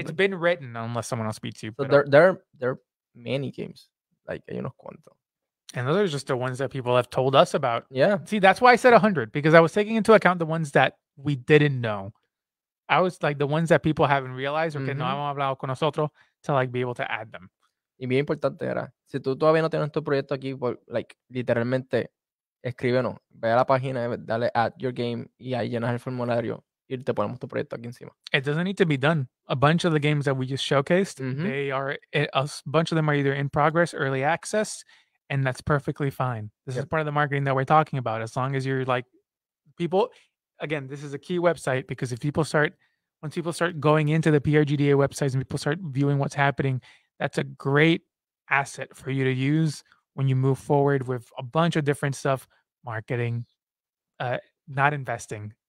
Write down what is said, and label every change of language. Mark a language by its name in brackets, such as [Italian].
[English] It's been written, unless someone else beats you. so But there are many games. Like [Spanish] hay unos cuantos. [English] and those are just the ones that people have told us about. Yeah. See, that's why I said 100, because I was taking into account the ones that we didn't know. I was like the ones that people haven't realized, or [Spanish] que no Ujú. han hablado con nosotros, [English] to like be able to add them. [Spanish] Y bien importante era, si tú todavía no tienes tu proyecto aquí, like, literalmente escríbenos, ve a la página, dale [English] add your game [Spanish] y ahí llenas el formulario y te ponemos tu proyecto aquí encima. [English] It doesn't need to be done. A bunch of the games that we just showcased, they are a bunch of them are either in progress, early access, and that's perfectly fine. This is part of the marketing that we're talking about. As long as you're like people, again, this is a key website, because if people start once people start going into the PRGDA websites and people start viewing what's happening, that's a great asset for you to use when you move forward with a bunch of different stuff, marketing, not investing.